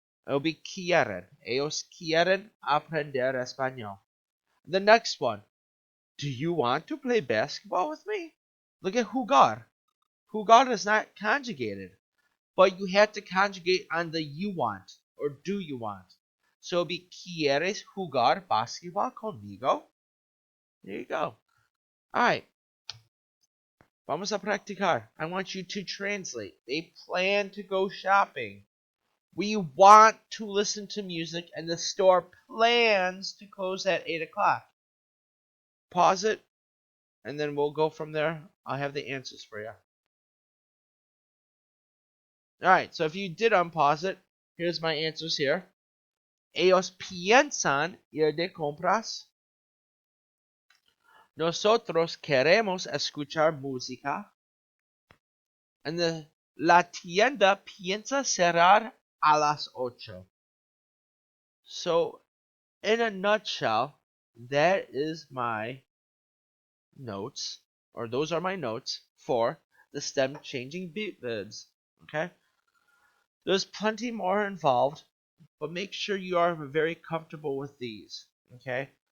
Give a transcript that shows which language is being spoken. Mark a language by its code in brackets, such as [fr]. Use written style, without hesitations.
[en] It'll be [es] quieren. Ellos quieren aprender español. [en] The next one. Do you want to play basketball with me? Look at jugar. Jugar is not conjugated, but you have to conjugate on the you want or do you want. So it'll be [es] ¿Quieres jugar basketball conmigo? [en] There you go. Alright, [es] vamos a practicar. [en] I want you to translate. They plan to go shopping. We want to listen to music, and the store plans to close at 8 o'clock. Pause it, and then we'll go from there. I'll have the answers for you. Alright, so if you did unpause it, here's my answers here. [es] Ellos piensan ir de compras. Nosotros queremos escuchar música. And la tienda piensa cerrar a las 8. [en] So, in a nutshell, that is my notes, or those are my notes for the stem changing verbs. Okay? There's plenty more involved, but make sure you are very comfortable with these. Okay?